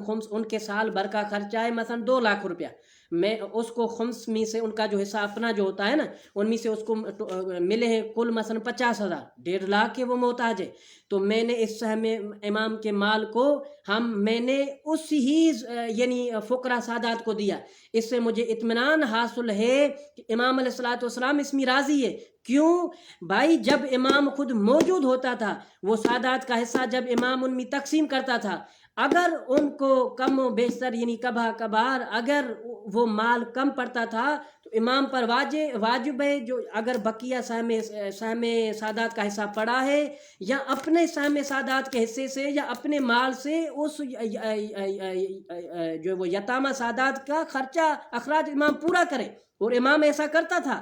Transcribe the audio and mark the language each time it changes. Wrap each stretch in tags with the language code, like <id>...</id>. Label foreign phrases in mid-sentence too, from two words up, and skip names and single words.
<ur>خمس، ان کے سال بھر کا خرچہ ہے مثلا 2 لاکھ روپیہ، میں اس کو خمس میں سے ان کا جو حصہ اپنا جو ہوتا ہے نا، ان میں سے اس کو ملے ہیں کل مثلا 50,000، 1.5 لاکھ کے وہ محتاج ہے، تو میں نے اس سہم امام کے مال کو میں نے اس ہی یعنی فقراء سادات کو دیا، اس سے مجھے اطمینان حاصل ہے کہ امام</ur> <ar>علیہ السلام</ar> <ur>اس میں راضی ہے۔ کیوں بھائی؟ جب امام خود موجود ہوتا تھا، وہ سادات کا حصہ جب امام ان میں تقسیم کرتا تھا، اگر ان کو کم و بیشتر یعنی کبھا کبھار اگر وہ مال کم پڑتا تھا تو امام پر واجب ہے، جو اگر بقیہ سہم سادات کا حصہ پڑا ہے یا اپنے سہم سادات کے حصے سے یا اپنے مال سے اس جو وہ یتامہ سادات کا خرچہ اخراج امام پورا کرے، اور امام ایسا کرتا تھا۔</ur>